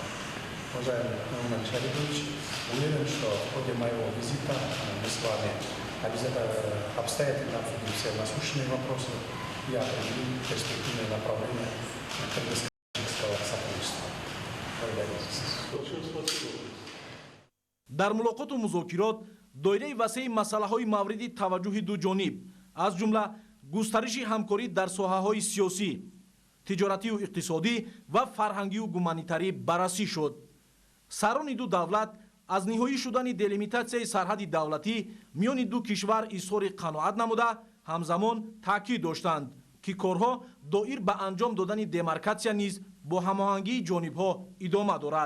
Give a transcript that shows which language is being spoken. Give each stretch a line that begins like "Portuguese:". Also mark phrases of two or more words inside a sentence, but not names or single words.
Russian: Уважаемый Эмомали Шарипович, уверен, что в ходе моего визита мы с вами обстоятельно обсудим все насущные вопросы и определим перспективные направления кыргызского сотрудничества. Большое спасибо.
Tajik: дар мулоқоту музокирот доираи васеи масъалаҳои мавриди таваҷҷӯҳи дуҷониб аз ҷумла густариши ҳамкорӣ дар соҳаҳои сиёсӣ, тиҷоратию иқтисодӣ ва фарҳангию гуманитарӣ баррасӣ шуд. сарони ду давлат аз ниҳоӣ шудани делимитатсияи сарҳади давлатӣ миёни ду кишвар изҳори қаноат намуда, ҳамзамон таъкид доштанд, ки корҳо доир ба анҷом додани демаркатсия низ бо ҳамоҳангии ҷонибҳо идома дорад.